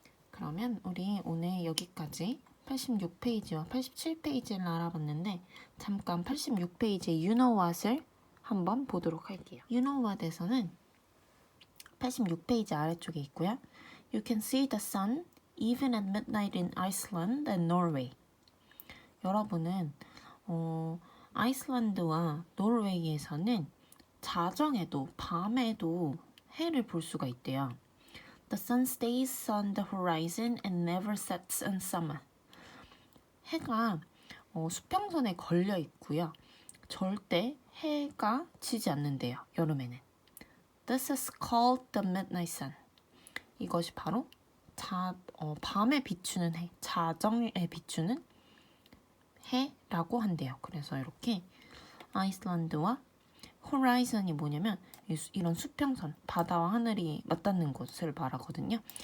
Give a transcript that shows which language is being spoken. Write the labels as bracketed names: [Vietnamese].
[Korean] 그러면 우리 오늘 여기까지 86페이지와 87페이지를 알아봤는데 잠깐 86페이지의 [English] You know what [Korean] 을 한번 보도록 할게요. [English] You know what [Korean] 에서는 86페이지 아래쪽에 있고요. [English] You can see the sun even at midnight in Iceland and Norway. [Korean] 여러분은 아이슬란드와 노르웨이에서는 자정에도 밤에도 해를 볼 수가 있대요. [English] The sun stays on the horizon and never sets in summer. [Korean] 해가 수평선에 걸려 있고요. 절대 해가 지지 않는데요. 여름에는. [English] This is called the midnight sun. [Korean] 이것이 바로 밤에 비추는 해, 자정에 비추는 해라고 한대요. 그래서 이렇게 아이슬란드와 호라이즌이 뭐냐면 이런 수평선, 바다와 하늘이 맞닿는 곳을 말하거든요.